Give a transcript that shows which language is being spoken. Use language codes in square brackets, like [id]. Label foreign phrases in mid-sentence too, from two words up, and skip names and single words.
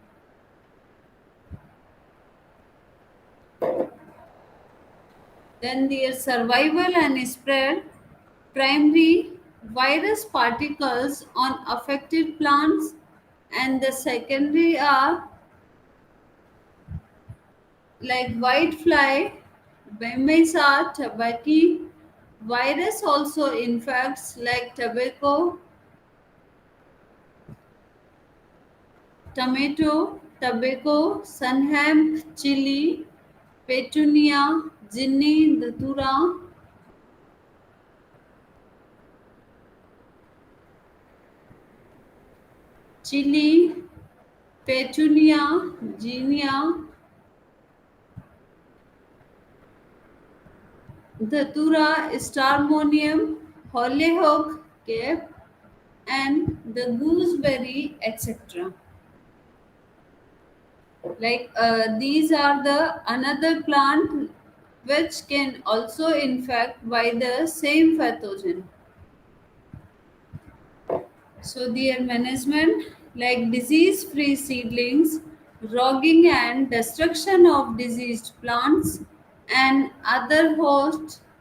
[en] Then their survival and spread, primary virus particles on affected plants, and the secondary are like whitefly, Bemesa tabaci. Virus also infects like tobacco, tomato, tobacco, sunhemp, chili, petunia, ginny, datura, chili, petunia, ginnia, datura, starmonium, hollyhock, cape, and the gooseberry, etc. Like these are the another plant which can also infect by the same pathogen. So their management like disease free seedlings, rogging and destruction of diseased plants and other hosts,